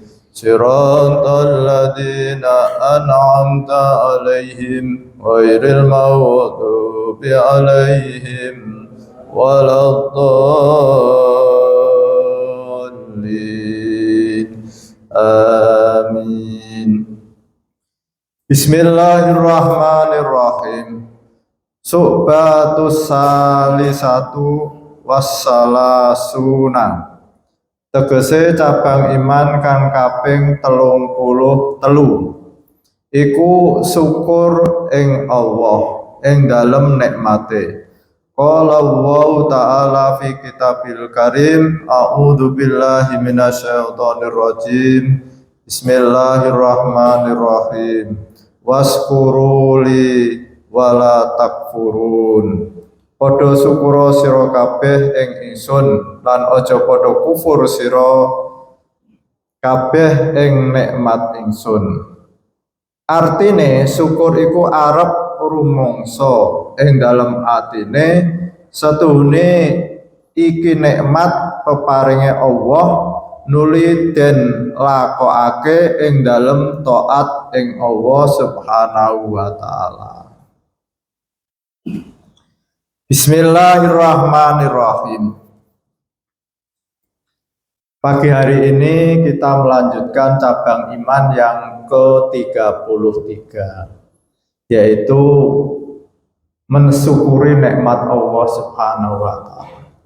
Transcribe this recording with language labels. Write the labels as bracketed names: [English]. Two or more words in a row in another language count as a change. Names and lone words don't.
[Arabic] صراط الذين أنعمت عليهم غير المغضوب عليهم ولا الضالين. Amin. بسم الله الرحمن الرحيم. الشعبة الثالثة والثلاثون. [Javanese] Tegese cabang iman kang kaping 33 iku syukur ing Allah ing dalem nikmate. [Arabic] قال الله تعالى في كتابه الكريم أعوذ بالله من الشيطان الرجيم. بسم الله الرحمن الرحيم. واشكروا لي ولا تكفرون. [Javanese] Padha syukur sira kabeh ing ingsun lan aja padha kufur sira kabeh ing nikmat ingsun. Artine syukur iku arep rumangsa ing dalem atine setuhune iki nikmat peparinge Allah nuli den lakokake ing dalem taat ing Allah [Arabic] سبحانه وتعالى. بسم الله الرحمن الرحيم. [Indonesian] Pagi hari ini kita melanjutkan cabang iman yang ke-33, yaitu mensyukuri nikmat Allah [Arabic] سبحانه وتعالى.